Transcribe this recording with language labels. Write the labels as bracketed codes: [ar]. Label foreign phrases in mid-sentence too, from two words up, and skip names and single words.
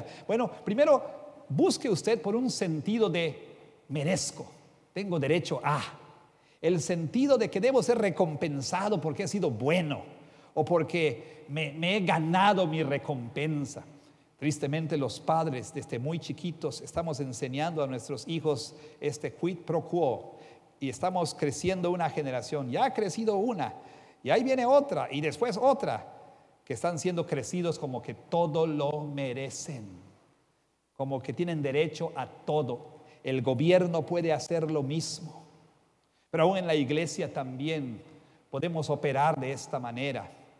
[es] Bueno, primero, busque usted por un sentido de merezco, tengo derecho a. El sentido de que debo ser recompensado porque he sido bueno o porque me he ganado mi recompensa. Tristemente, los padres desde muy chiquitos estamos enseñando a nuestros hijos este [la] quid pro quo, [es] y estamos creciendo una generación. Ya ha crecido una y ahí viene otra y después otra, que están siendo crecidos como que todo lo merecen, como que tienen derecho a todo. El gobierno puede hacer lo mismo, pero aún en la iglesia también podemos operar de esta manera.